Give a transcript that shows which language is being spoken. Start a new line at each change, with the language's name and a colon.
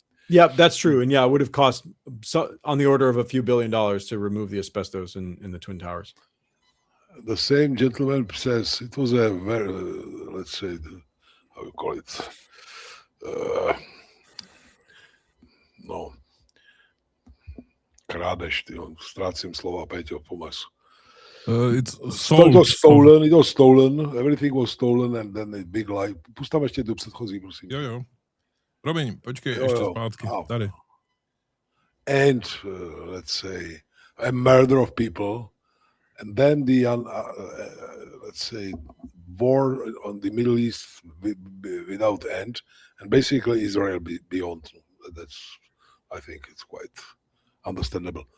English: Yeah, that's true. And yeah, it would have cost on the order of a few billion dollars to remove the asbestos in the Twin Towers. The same gentleman says it was a very, let's say, how you call it? No.
Czech: Krádež, ty, ztrácím slova, Peťo, pomaz.
English: It was stolen. Everything was stolen and then a big lie.
Czech: Pust tam ještě tu předchozí, prosím. Jo, jo. Robin, počkej, ještě zpátky. Oh. Tady.
English: And, let's say, a murder of people. And then the, let's say, war on the Middle East without end. And basically Israel beyond. That's, I think it's quite understandable.